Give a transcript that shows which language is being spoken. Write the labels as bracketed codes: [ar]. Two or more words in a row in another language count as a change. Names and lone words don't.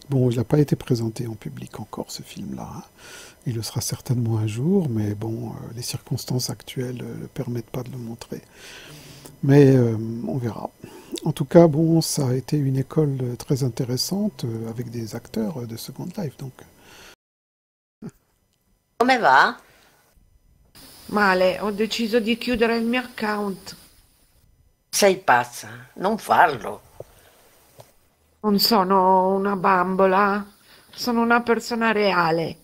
[fr] Bon, il n'a pas été présenté en public encore, ce film-là. Hein. Il le sera certainement un jour, mais bon, les circonstances actuelles ne permettent pas de le montrer. Mais on verra. En tout cas, bon, ça a été une école très intéressante avec des acteurs de Second Life, donc. [it] Come va? Male, ho deciso di chiudere il mio account. Sei pazza, non farlo. Non sono una bambola, sono una persona reale.